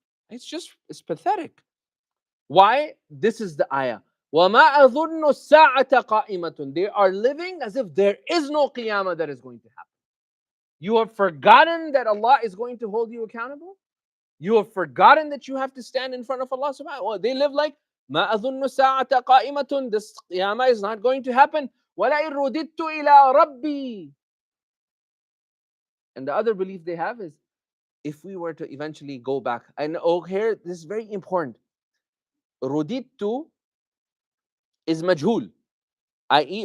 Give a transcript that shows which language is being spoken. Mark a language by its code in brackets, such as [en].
[en] It's pathetic. Why? This is the ayah. [ar] وَمَا أَظُنُّ السَّاعَةَ قَائِمَةٌ. [en] They are living as if there is no qiyamah that is going to happen. You have forgotten that Allah is going to hold you accountable? You have forgotten that you have to stand in front of Allah subhanahu wa ta'ala. They live like, [ar] مَا أَظُنُّ السَّاعَةَ قَائِمَةٌ. [en] This qiyamah is not going to happen. [ar] وَلَئِن رُدِدتُّ إِلَىٰ رَبِّي. [en] And the other belief they have is, if we were to eventually go back, and here, this is very important. رُدِدتُّ is majhul, i.e.